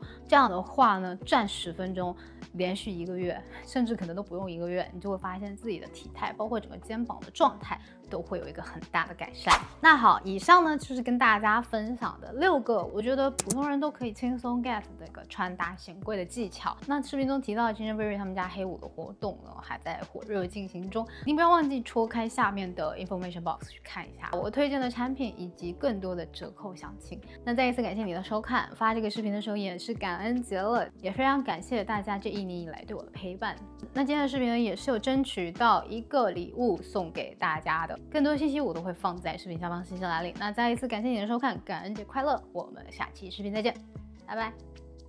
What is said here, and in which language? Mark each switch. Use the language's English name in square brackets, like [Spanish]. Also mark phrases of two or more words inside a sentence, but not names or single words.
[Chinese] 這樣的話呢，站10分鐘，連續1個月，甚至可能都不用1個月，你就會發現自己的體態，包括整個肩膀的狀態，都會有一個很大的改善。那好，以上呢就是跟大家分享的6個我覺得普通人都可以輕鬆 get 的一個穿搭顯貴的技巧。那視頻中提到的 Gingerberry 他們家黑五的活動呢，還在火熱進行中，您不要忘記戳開下面的 [English] information box [Chinese] 去看一下我推薦的產品以及更多的折扣詳情。那再一次感謝你的收看，發這個視頻的時候也是感恩節了，也非常感謝大家這1年以來對我的陪伴。那今天的視頻呢，也是有爭取到1個禮物送給大家的。的。更多信息我都會放在視頻下方信息欄裡。那再一次感謝你的收看，感恩節快樂！我們下期視頻再見，拜拜。